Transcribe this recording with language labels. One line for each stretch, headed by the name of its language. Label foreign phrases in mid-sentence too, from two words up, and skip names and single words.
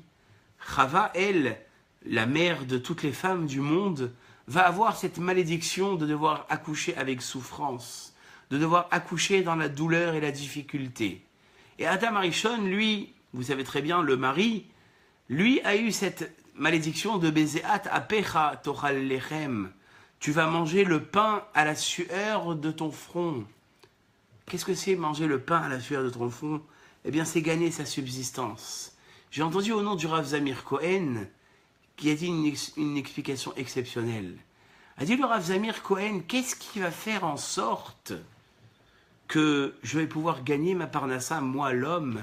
French: Chava, elle, la mère de toutes les femmes du monde, va avoir cette malédiction de devoir accoucher avec souffrance, de devoir accoucher dans la douleur et la difficulté. Et Adam Arishon, lui, vous savez très bien, le mari, lui a eu cette malédiction de
Hebrew: בזעת אפך תאכל לחם.
French: Tu vas manger le pain à la sueur de ton front. Qu'est-ce que c'est manger le pain à la sueur de ton front? Eh bien, c'est gagner sa subsistance. J'ai entendu au nom du Rav Zamir Cohen, qui a dit une explication exceptionnelle. A dit le Rav Zamir Cohen, qu'est-ce qui va faire en sorte que je vais pouvoir gagner ma parnassa, moi l'homme?